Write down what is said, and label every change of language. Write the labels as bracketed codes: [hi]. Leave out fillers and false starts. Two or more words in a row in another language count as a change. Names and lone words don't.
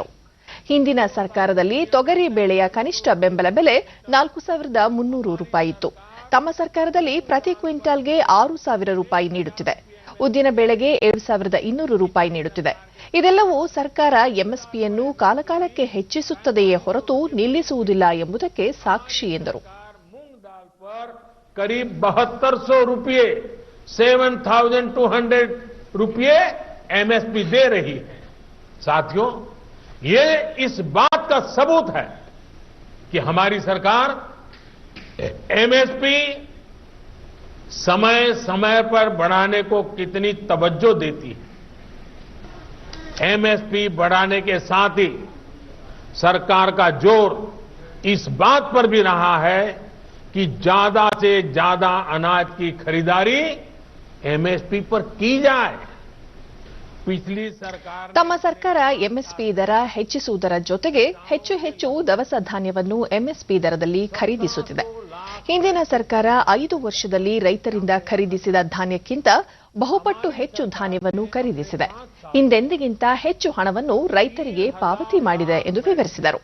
[kn] ಹಿಂದಿನ ಸರ್ಕಾರದಲ್ಲಿ ತೊಗರಿ ಬೇಳೆಯ ಕನಿಷ್ಠ ಬೆಂಬಲ ಬೆಲೆ 4300 ರೂಪಾಯಿ ಇತ್ತು. ತಮ್ಮ ಸರ್ಕಾರದಲ್ಲಿ ಪ್ರತಿ ಕ್ವಿಂಟಾಲ್ಗೆ 6000 ರೂಪಾಯಿ ನೀಡುತ್ತಿದೆ. ಉದ್ದಿನ ಬೇಳೆಗೆ 7200 ರೂಪಾಯಿ ನೀಡುತ್ತಿದೆ. ಇದೆಲ್ಲವೂ ಸರ್ಕಾರ ಎಂಎಸ್ಪಿಯನ್ನು ಕಾಲಕಾಲಕ್ಕೆ ಹೆಚ್ಚಿಸುತ್ತದೆಯೇ ಹೊರತು ನಿಲ್ಲಿಸುವುದಿಲ್ಲ ಎಂಬುದಕ್ಕೆ ಸಾಕ್ಷಿ ಎಂದರು. [hi] करीब 7200 रुपये 7200 रुपये एमएसपी दे रही है. साथियों, ये इस बात का सबूत है कि हमारी सरकार एमएसपी समय समय पर बढ़ाने को कितनी तवज्जो देती है. एमएसपी बढ़ाने के साथ ही सरकार का जोर इस बात पर भी रहा है कि ज्यादा से ज्यादा अनाज की खरीदारी एमएसपी पर की जाए. पिछली सरकार [kn] ತಮ್ಮ ಸರ್ಕಾರ ಎಂಎಸ್ಪಿ ದರ ಹೆಚ್ಚಿಸುವುದರ ಜೊತೆಗೆ ಹೆಚ್ಚು ಹೆಚ್ಚು ದವಸ ಧಾನ್ಯವನ್ನು ಎಂಎಸ್ಪಿ ದರದಲ್ಲಿ ಖರೀದಿಸುತ್ತಿದೆ. ಹಿಂದಿನ ಸರ್ಕಾರ 5 ವರ್ಷದಲ್ಲಿ ರೈತರಿಂದ ಖರೀದಿಸಿದ ಧಾನ್ಯಕ್ಕಿಂತ ಬಹುಪಟ್ಟು ಹೆಚ್ಚು ಧಾನ್ಯವನ್ನು ಖರೀದಿಸಿದೆ. ಹಿಂದೆಂದಿಗಿಂತ ಹೆಚ್ಚು ಹಣವನ್ನು ರೈತರಿಗೆ ಪಾವತಿ ಮಾಡಿದೆ ಎಂದು ವಿವರಿಸಿದರು.